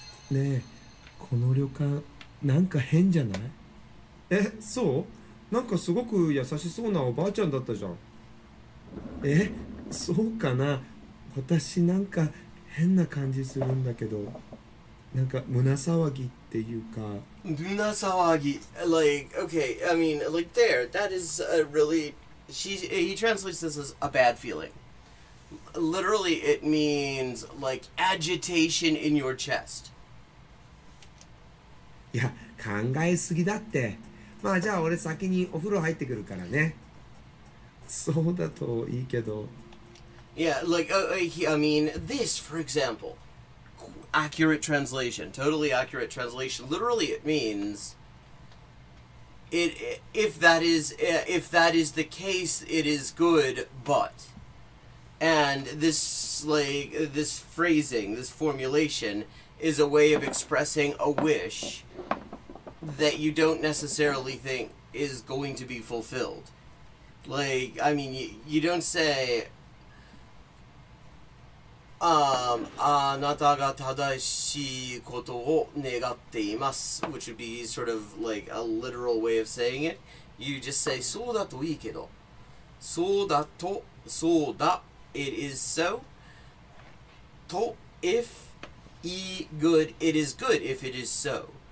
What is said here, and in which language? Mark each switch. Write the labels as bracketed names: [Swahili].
[Japanese] ねえ、この旅館なんか変じゃない？え、そう？なんかすごく優しそうなおばあちゃんだったじゃん。え、そうかな。私なんか変な感じするんだけど、なんか胸騒ぎってていうか [English] Munasawagi, like, okay, I mean, like, there, that is a really, he translates this as a bad feeling. Literally, it means, like, agitation in your chest. [Japanese] いや考えすぎだって。まあじゃあ俺先にお風呂入ってくるからね。そうだといいけど。 [English] Yeah, like, I mean, this, for example, accurate translation, totally accurate translation, literally it means, if that is the case, it is good, but... And this, like, this phrasing, this formulation, is a way of expressing a wish that you don't necessarily think is going to be fulfilled. Like, I mean, you don't say, [Japanese] あなたが正しいことを願っています, [English] which would be sort of like a literal way of saying it. You just say, [Japanese] そうだといいけど.そうだと、そうだ, [English] it is so. と, if, good, it is good if it is so.